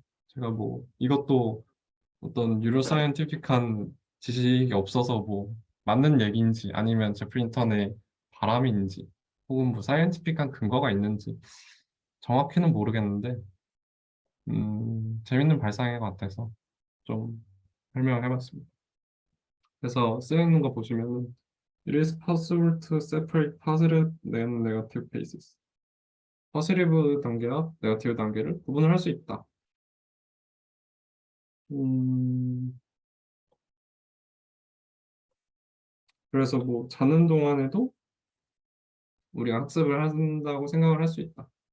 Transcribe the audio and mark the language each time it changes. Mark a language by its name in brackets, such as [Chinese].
[Korean] 제가 뭐 이것도 어떤 뉴로사이언티픽한 지식이 없어서 뭐 맞는 얘기인지 아니면 제프 힌턴의 바람인지 혹은 뭐 사이언티픽한 근거가 있는지 정확히는 모르겠는데 재밌는 발상인 것 같아서 좀 설명을 해봤습니다. 그래서 쓰여있는 거 보시면은 [English] It is possible to separate positive and negative cases. [Korean] 포지티브 단계와 네거티브 단계를 구분을 할 수 있다. 음, 그래서 뭐 자는 동안에도 우리가 학습을 한다고 생각을 할 수 있다.